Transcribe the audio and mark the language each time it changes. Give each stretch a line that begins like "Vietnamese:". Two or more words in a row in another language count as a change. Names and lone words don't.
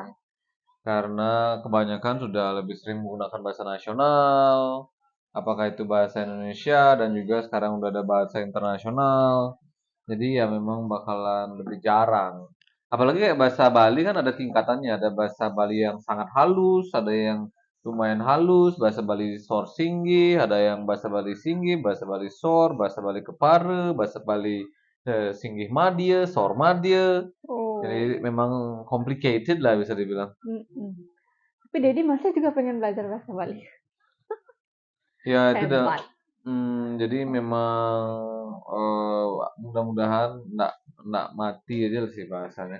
Indonesian: Karena kebanyakan sudah lebih sering menggunakan bahasa nasional, apakah itu bahasa Indonesia dan juga sekarang udah ada bahasa internasional. Jadi ya memang bakalan lebih jarang. Apalagi kayak bahasa Bali kan ada tingkatannya, ada bahasa Bali yang sangat halus, ada yang lumayan halus, bahasa Bali Sor Singgi, ada yang bahasa Bali Singgi, bahasa Bali Sor, bahasa Bali Kepare, bahasa Bali Singgih Madya, Sor Madya. Jadi Oh. memang complicated lah bisa dibilang. Tapi Dedi masih juga pengen belajar bahasa Bali. Ya itu udah. Hebat. Jadi memang mudah-mudahan nggak mati aja sih bahasanya.